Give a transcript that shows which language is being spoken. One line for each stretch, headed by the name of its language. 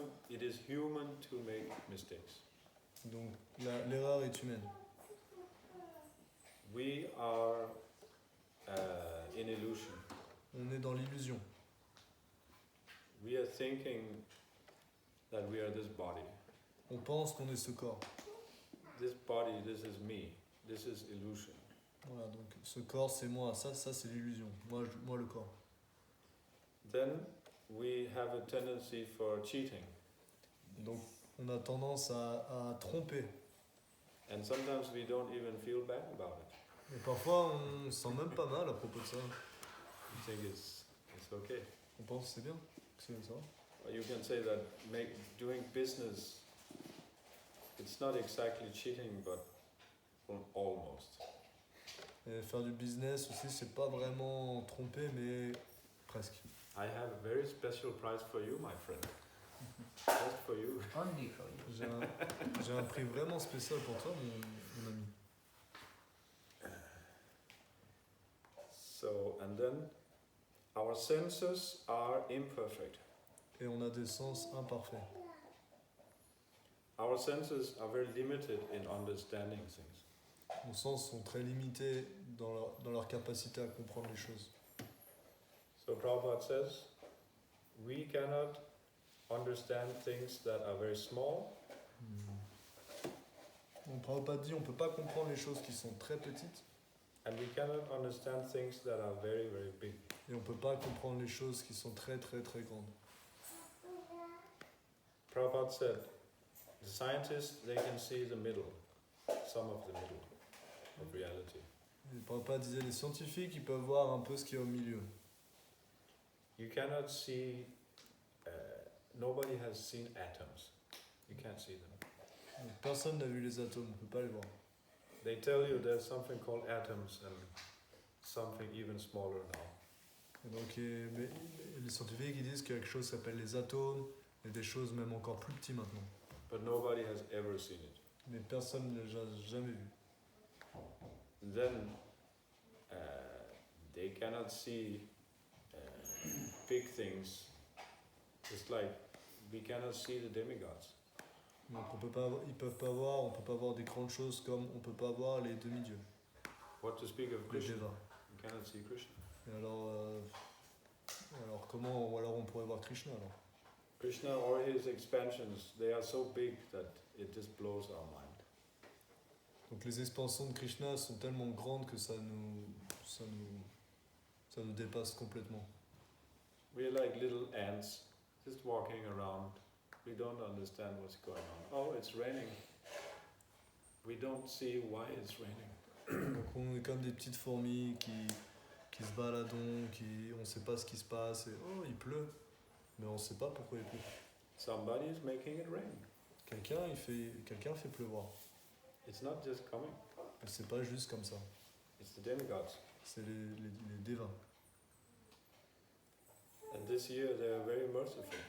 English: It is human to make mistakes.
French: Donc l'erreur est humaine.
English: We are in illusion.
French: On est dans l'illusion.
English: We are thinking that we are this body.
French: On pense qu'on est ce corps.
English: This body, this is me. This is illusion.
French: Voilà, donc ce corps c'est moi, ça c'est l'illusion. Moi le corps.
English: Then we have a tendency for cheating.
French: Donc on a tendance à tromper.
English: And sometimes we don't even feel bad about it.
French: Et parfois on se sent même pas mal à propos de ça.
English: We think it's okay.
French: On pense que c'est bien, que c'est ça.
English: Or you can say that doing business, it's not exactly cheating, but almost.
French: Et faire du business aussi, c'est pas vraiment tromper, mais presque.
English: I have a very special prize for you, my friend. Just for you. Only for you.
French: J'ai un prix vraiment spécial pour toi, mon ami.
English: So, and then our senses are imperfect.
French: Et on a des sens imparfaits.
English: Our senses are very limited in understanding things.
French: Nos sens sont très limités dans leur capacité à comprendre les choses.
English: So Prabhupada says, we cannot understand things that are very small.
French: Donc Prabhupada dit on ne peut pas comprendre les choses qui sont très petites.
English: And we cannot understand things that are very, very big.
French: Et on peut pas comprendre les choses qui sont très très très grandes.
English: Prabhupada said, the scientists, they can see the middle, some of the middle of reality.
French: Et Prabhupada disait, les scientifiques, ils peuvent voir un peu ce qu'il y a au milieu.
English: You cannot see, nobody has seen atoms. You can't see them.
French: Donc, personne n'a vu les atomes, on peut pas les voir.
English: They tell you there's something called atoms and something even smaller now.
French: Et donc mais les scientifiques, ils disent qu'il y a quelque chose qui s'appelle les atomes, et des choses même encore plus petites maintenant.
English: But nobody has ever seen it.
French: Mais personne ne l'a jamais vu.
English: Then they cannot see big things. It's like we cannot see the demigods.
French: Donc on peut pas, on peut pas voir des grandes choses comme on peut pas voir les demi-dieux,
English: What to speak of
French: les
English: Krishna?
French: devas.
English: You cannot see Krishna.
French: Et alors comment, ou alors on pourrait voir Krishna alors?
English: Krishna or his expansions, they are so big that it just blows our mind.
French: Donc les expansions de Krishna sont tellement grandes que ça nous dépasse complètement.
English: We're like little ants, just walking around. We don't understand what's going on. Oh, it's raining. We don't see why it's raining.
French: Donc on est comme des petites fourmis qui se baladent, on ne sait pas ce qui se passe, et oh il pleut, mais on ne sait pas pourquoi il pleut.
English: Somebody is making it rain.
French: Quelqu'un fait pleuvoir.
English: It's not just coming.
French: Et c'est pas juste comme ça,
English: It's the demigods.
French: c'est les dévins.
English: And this year they are very merciful.